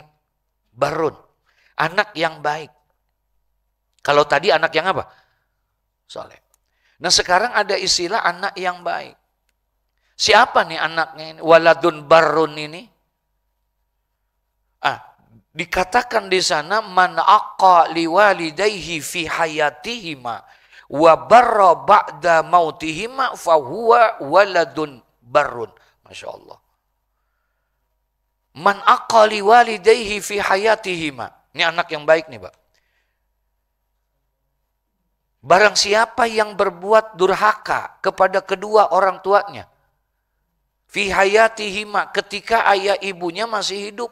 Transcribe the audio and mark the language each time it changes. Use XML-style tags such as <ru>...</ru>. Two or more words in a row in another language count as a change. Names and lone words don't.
<id>Barrun. Anak yang baik. Kalau tadi anak yang apa? Soleh. Nah sekarang ada istilah anak yang baik. Siapa nih anaknya ini?</id> <ar>ولد بر</ar> <id>ini. Dikatakan di sana</id> <ar>من عق لوالديه في حياتهما وبر بعد موتهما فهو ولد بر. ما شاء الله. من عق لوالديه في حياتهما.</ar> <id>Ini anak yang baik nih Pak. Barang siapa yang berbuat durhaka kepada kedua orang tuanya,</id> <ar>في حياتهما,</ar> <id>ketika ayah ibunya masih hidup.</id>